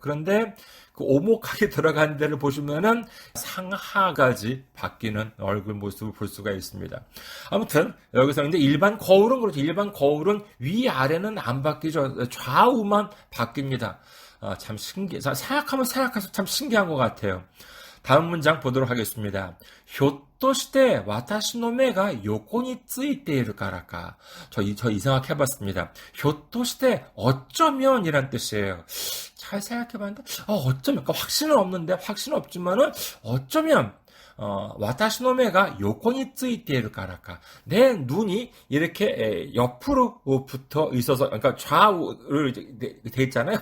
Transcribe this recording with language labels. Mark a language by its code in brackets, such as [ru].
[ko] 그런데 그 오목하게 들어간 데를 보시면은 상하까지 바뀌는 얼굴 모습을 볼 수가 있습니다. 아무튼 여기서 근데 일반 거울은 그렇죠. 일반 거울은 위아래는 안 바뀌죠. 좌우만 바뀝니다. 참 생각하면 생각할수록 참 신기한 것 같아요. 다음 문장 보도록 하겠습니다. [ja] ひょっとして私の目が横についているからか. [ko] 저 이 생각 해봤습니다. [ja] ひょっとして [ko] 어쩌면 이란 뜻이에요. 잘 생각해봤는데 어쩌면 그러니까 확신은 없지만은 어쩌면 [ja] 와타시노메가 요코니 쯔이테이루 까라까. [ko] 내 눈이 이렇게 옆으로 붙어 있어서, 그러니까 좌우를 돼 있잖아요.